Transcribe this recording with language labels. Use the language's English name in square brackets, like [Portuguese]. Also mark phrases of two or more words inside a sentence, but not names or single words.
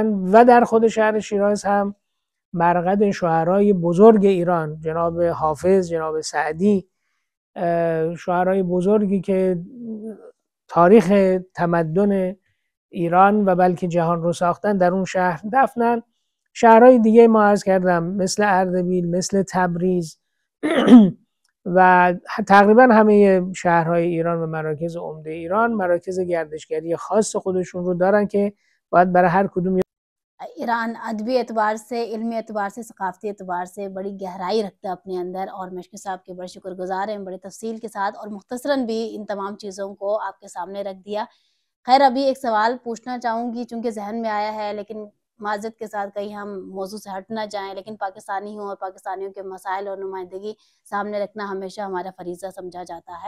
[Persian] و در خود شهر شیراز هم مرقد شاعرای بزرگ ایران، جناب حافظ، جناب سعدی، شاعرای بزرگی که تاریخ تمدن ایران و بلکه جهان رو ساختن در اون شهر دفنن. شهرهای دیگه ما عرض کردم مثل اردبیل، مثل تبریز و تقریبا همه شهرهای ایران و مراکز عمده ایران مراکز گردشگری خاص خودشون رو دارن که باید برای هر کدوم. [Urdu] ایران ادبی اعتبار سے، علمی اعتبار سے، ثقافتی اعتبار سے بڑی گہرائی رکھتا ہے اپنے اندر، اور مشکی صاحب کے بڑے شکرگزار ہیں، بڑے تفصیل کے ساتھ اور مختصراً بھی ان تمام چیزوں کو آپ کے سامنے رکھ دیا. خیر ابھی ایک سوال پوچھنا چاہوں گی چونکہ ذہن میں آیا ہے، لیکن معذرت کے ساتھ کہیں ہم موضوع سے ہٹ نہ جائیں، لیکن پاکستانی ہوں اور پاکستانیوں کے مسائل اور نمائندگی سامنے رکھنا ہمیشہ ہمارا فریضہ سمجھا جاتا ہے.